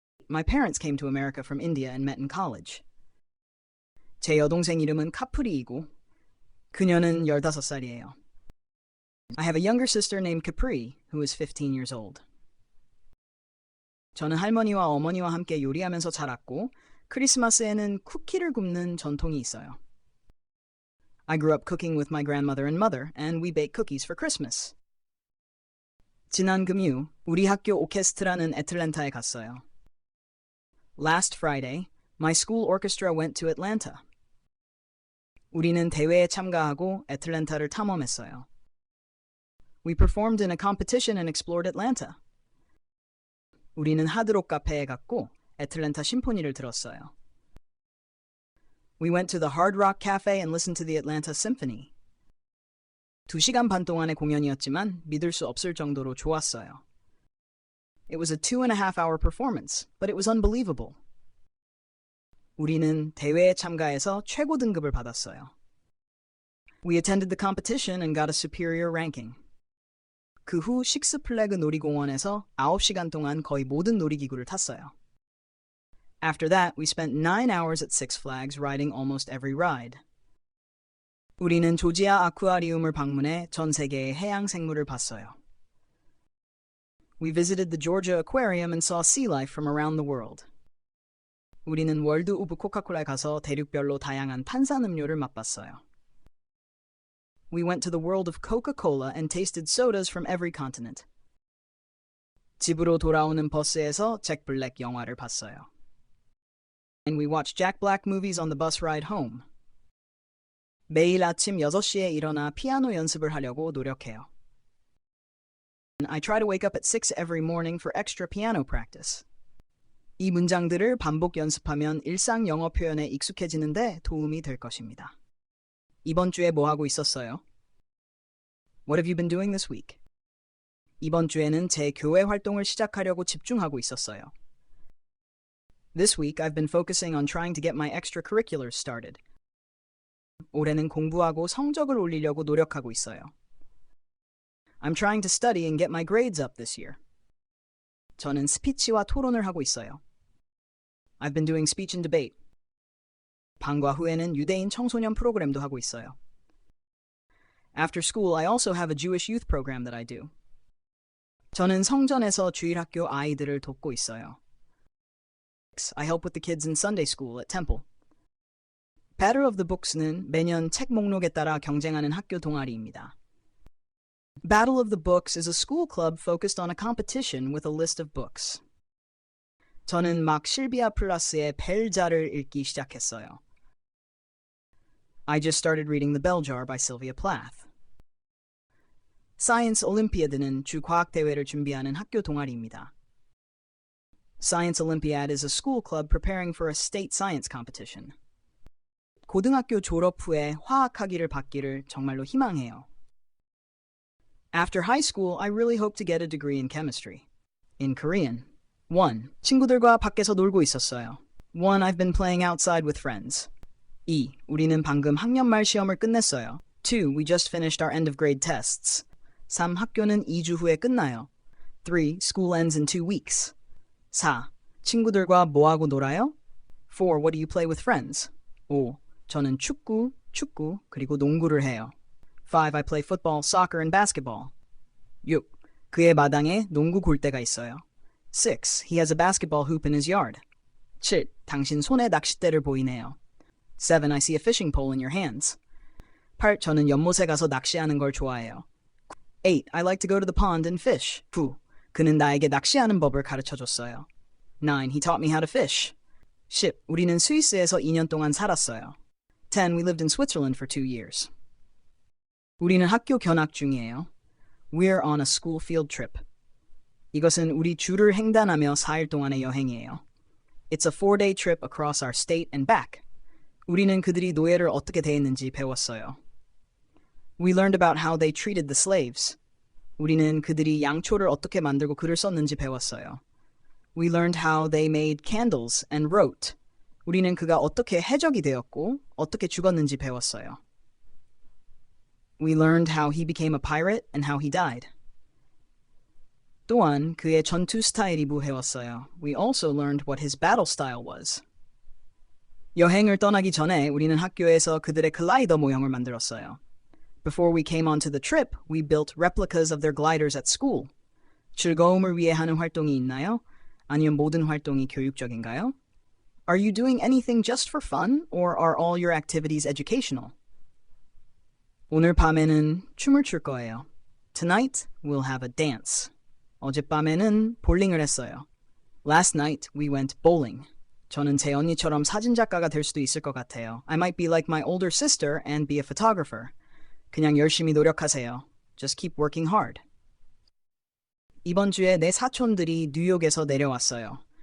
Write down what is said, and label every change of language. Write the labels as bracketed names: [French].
[English] My parents came to America from India and met in college. [Korean] 제 여동생 이름은 카프리이고 그녀는 15살이에요. [English] I have a younger sister named Capri, who is 15 years old. [Korean] 저는 할머니와 어머니와 함께 요리하면서 자랐고 크리스마스에는 쿠키를 굽는 전통이 있어요. [English] I grew up cooking with my grandmother and mother, and we bake cookies for Christmas. [Korean] 지난 금요, 우리 학교 오케스트라는 애틀랜타에 갔어요. [English] Last Friday, my school orchestra went to Atlanta. [Korean] 우리는 대회에 참가하고 애틀랜타를 탐험했어요. [English] We performed in a competition and explored Atlanta. [Korean] 우리는 하드록 카페에 갔고 애틀랜타 심포니를 들었어요. [English] We went to the Hard Rock Cafe and listened to the Atlanta Symphony. [Korean] 2시간 반 동안의 공연이었지만 믿을 수 없을 정도로 좋았어요. [English] It was a 2.5-hour performance, but it was unbelievable. [Korean] 우리는 대회에 참가해서 최고 등급을 받았어요. [English] We attended the competition and got a superior ranking. [Korean] 그 후 식스플래그 놀이공원에서 9시간 동안 거의 모든 놀이기구를 탔어요. [English] After that, we spent 9 hours at Six Flags riding almost every ride. [Korean] 우리는 조지아 아쿠아리움을 방문해 전 세계의 해양 생물을 봤어요. [English] We visited the Georgia Aquarium and saw sea life from around the world. [Korean] 우리는 월드 오브 코카콜라에 가서 대륙별로 다양한 탄산음료를 맛봤어요. [English] We went to the world of Coca-Cola and tasted sodas from every continent. [Korean] 집으로 돌아오는 버스에서 잭 블랙 영화를 봤어요. [English] And we watched Jack Black movies on the bus ride home. [Korean] 매일 아침 6시에 일어나 피아노 연습을 하려고 노력해요. [English] I try to wake up at 6 every morning for extra piano practice. [Korean] 이 문장들을 반복 연습하면 일상 영어 표현에 익숙해지는데 도움이 될 것입니다. 이번 주에 뭐 하고 있었어요? [English] What have you been doing this week? [Korean] 이번 주에는 제 교회 활동을 시작하려고 집중하고 있었어요. [English] This week I've been focusing on trying to get my extracurriculars started. [Korean] 올해는 공부하고 성적을 올리려고 노력하고 있어요. [English] I'm trying to study and get my grades up this year. [Korean] 저는 스피치와 토론을 하고 있어요. [English] I've been doing speech and debate. [Korean] 방과 후에는 유대인 청소년 프로그램도 하고 있어요. [English] After school, I also have a Jewish youth program that I do. [Korean] 저는 성전에서 주일학교 아이들을 돕고 있어요. [English] I help with the kids in Sunday school at Temple. [Korean] Battle of the Books는 매년 책 목록에 따라 경쟁하는 학교 동아리입니다. [English] Battle of the Books is a school club focused on a competition with a list of books. [Korean] 저는 막 실비아 플라스의 벨자를 읽기 시작했어요. [English] I just started reading The Bell Jar by Sylvia Plath. [Korean] Science Olympiad는 주 과학 대회를 준비하는 학교 동아리입니다. [English] Science Olympiad is a school club preparing for a state science competition. [Korean] 고등학교 졸업 후에 화학학위를 받기를 정말로 희망해요. [English] After high school, I really hope to get a degree in chemistry. In Korean. 1. [Korean] 친구들과 밖에서 놀고 있었어요. [English] 1. I've been playing outside with friends. 2. [Korean] 우리는 방금 학년말 시험을 끝냈어요. [English] 2. We just finished our end of grade tests. 3. [Korean] 학교는 2주 후에 끝나요. [English] 3. School ends in 2 weeks. 4. [Korean] 친구들과 뭐하고 놀아요? [English] 4. What do you play with friends? 5. [Korean] 저는 축구, 그리고 농구를 해요. [English] 5. I play football, soccer, and basketball. 6. [Korean] 그의 마당에 농구 골대가 있어요. [English] 6. He has a basketball hoop in his yard. 7. [Korean] 당신 손에 낚싯대를 보이네요. [English] 7. I see a fishing pole in your hands. 8. [Korean] 저는 연못에 가서 낚시하는 걸 좋아해요. [English] 8. I like to go to the pond and fish. 9. [Korean] 그는 나에게 낚시하는 법을 가르쳐줬어요. [English] 9. He taught me how to fish. 10. [Korean] 우리는 스위스에서 2년 동안 살았어요. [English] 10. We lived in Switzerland for 2 years. [Korean] 우리는 학교 견학 중이에요. [English] We're on a school field trip. [Korean] 이것은 우리 주를 횡단하며 4일 동안의 여행이에요. [English] It's a 4-day trip across our state and back. [Korean] 우리는 그들이 노예를 어떻게 대했는지 배웠어요. [English] We learned about how they treated the slaves. [Korean] 우리는 그들이 양초를 어떻게 만들고 글을 썼는지 배웠어요. [English] We learned how they made candles and wrote. [Korean] 우리는 그가 어떻게 해적이 되었고 어떻게 죽었는지 배웠어요. [English] We learned how he became a pirate and how he died. [Korean] 또한 그의 전투 스타일이 배웠어요. [English] We also learned what his battle style was. [Korean] 여행을 떠나기 전에 우리는 학교에서 그들의 글라이더 모형을 만들었어요. [English] Before we came onto the trip, we built replicas of their gliders at school. [Korean] 즐거움을 위해 하는 활동이 있나요? 아니면 모든 활동이 교육적인가요? [English] Are you doing anything just for fun, or are all your activities educational? [Korean] 오늘 밤에는 춤을 출 거예요. [English] Tonight, we'll have a dance. [Korean] 어젯밤에는 볼링을 했어요. [English] Last night, we went bowling. [Korean] 저는 제 언니처럼 사진작가가 될 수도 있을 것 같아요. [English] I might be like my older sister and be a photographer. [Korean] 그냥 열심히 노력하세요. [English] Just keep working hard. [Korean] 이번 주에 내 사촌들이 뉴욕에서 내려왔어요.